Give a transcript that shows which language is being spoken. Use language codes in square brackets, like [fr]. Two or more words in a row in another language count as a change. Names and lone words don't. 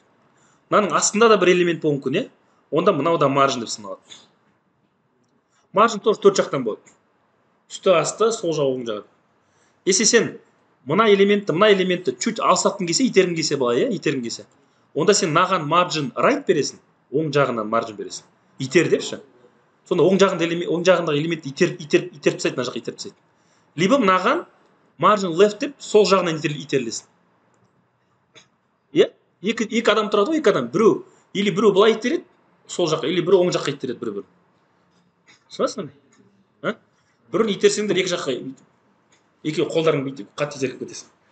[kk] Мынаның астында да бір элемент болуы мүмкін, онда мынау да маржин деп саналады. Маржин тоже 4 жақтан болады. Үсті асты, сол жағы оң жағы. Если сен мына элементті чуть алсатқың келсе, итергің келсе былай, итергің келсе. Онда сен маған [en] margin right [kk] бересің, оң жағынан margin бересің. Итер депші. Сонда оң жағындағы элементті итеріп тастайды, мына жаққа итеріп тастайды. Либо мынаған [en] margin left [kk] деп сол жағынан итерлесін. Екі адам тұрады ғой, екі адам. Біреу или біреу былай итереді, сол жаққа, или біреу оң жаққа итереді бір-бір. Түсінесің бе? Бірін итерсеңдер екі жаққа, екеуі қолдарың бүйтіп қатты итеріп кетесің.